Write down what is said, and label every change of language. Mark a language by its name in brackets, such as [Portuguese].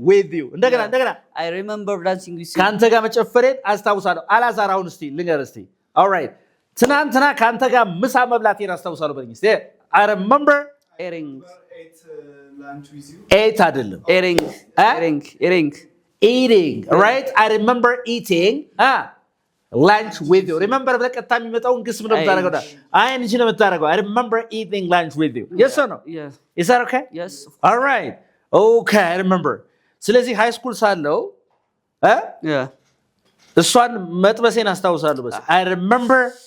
[English] with you [Amharic] እንደገና [English] I remember dancing with you [Amharic] ካንተ ጋር መጨፈሬን አስታውሳለሁ አላዛር አሁን እስቲ ልንገር እስቲ [English] all right [Amharic] ትናንትና ካንተ ጋር ምሳ መብላቴን አስታውሳለሁ በእንግሊዝ [English] I remember eating lunch with you ate አይደለም eating right I remember eating lunch with you remember [Amharic] በቀጥታ የሚመጣውን ግስ ምን ነው የምታረጋው አይን እጂ ነው የምታረጋው [English] I remember eating lunch with you yes or no yes is that okay yes all right okay I remember [Amharic] ስለዚህ ሃይ ስኩል ሳለው [English] yeah [Amharic] እሷን መጥበሴን አስታውሳለሁ በስ [English] I remember